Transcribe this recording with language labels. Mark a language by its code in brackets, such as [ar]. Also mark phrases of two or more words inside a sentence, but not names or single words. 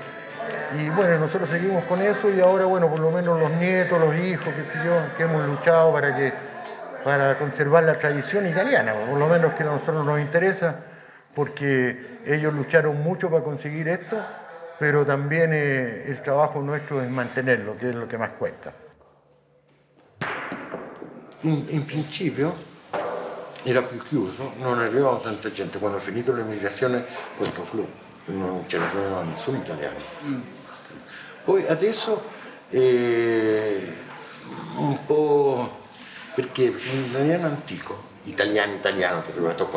[es] Y bueno, nosotros seguimos con eso y ahora, bueno, por lo menos los nietos, los hijos, qué sé yo, que hemos luchado para conservar la tradición italiana, por lo menos que a nosotros nos interesa, porque ellos lucharon mucho para conseguir esto, pero también el trabajo nuestro es mantenerlo, que es lo que más cuesta. [it] In principio era più chiuso, non arrivava tanta gente. Quando ho finito l'immigrazione questo club non ce ne aveva nessuno italiano. Poi adesso un po' perché l'italiano antico, italiano, che è arrivato qua.